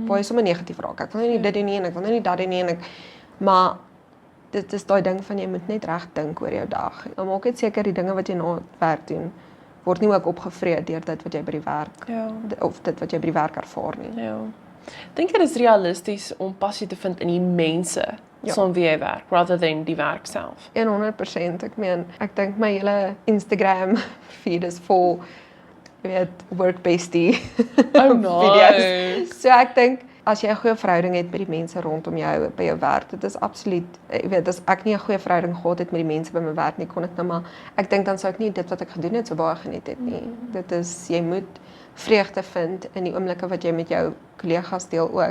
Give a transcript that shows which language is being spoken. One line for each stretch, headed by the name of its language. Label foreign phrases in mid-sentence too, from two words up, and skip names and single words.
Afrikaans: Waar jy sommer negatief raak. Ek wil nou nie dit doen nie en ek wil nou nie dat doen nie en maar dit is daai ding van jy moet net reg dink oor jou dag. Dan maak net seker die dinge wat jy na werk doen word nie ook opgevreet deur dit wat jy by die werk of dit wat jy by die werk ervaar nie. Ja. Dink jy dit is realisties om passie te vind in die mense saam wie jy werk,
English: rather than
Afrikaans: die werk self? 100%. Ek meen, ek dink my hele Instagram feed is vol, jy weet,
English: work bestie Oh nice.
Afrikaans: video's. So ek dink as jy 'n goeie verhouding het met die mense rondom jou by jou werk, dit is absoluut, jy weet, as ek nie 'n goeie verhouding gehad het met die mense by my werk nie, kon ek nou maar, ek dink dan sou ek nie dit wat ek gedoen het so baie geniet het nie. Dit is, jy moet vreugde vind in die oomblikke wat jy met jou kollegas deel ook.